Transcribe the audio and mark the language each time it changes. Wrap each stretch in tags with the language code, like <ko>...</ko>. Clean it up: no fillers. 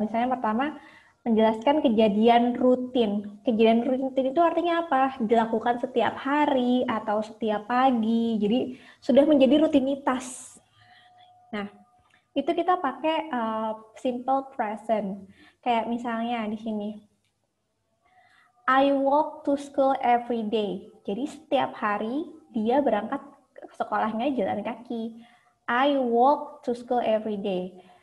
<id>Misalnya pertama, menjelaskan kejadian rutin. Kejadian rutin itu artinya apa? Dilakukan setiap hari atau setiap pagi. Jadi sudah menjadi rutinitas. Nah, itu kita pakai simple present. Kayak misalnya di sini,</id> <en>I walk to school every day.</en> <id>Jadi setiap hari dia berangkat ke sekolahnya jalan kaki.</id> <en>I walk to school every day.</en>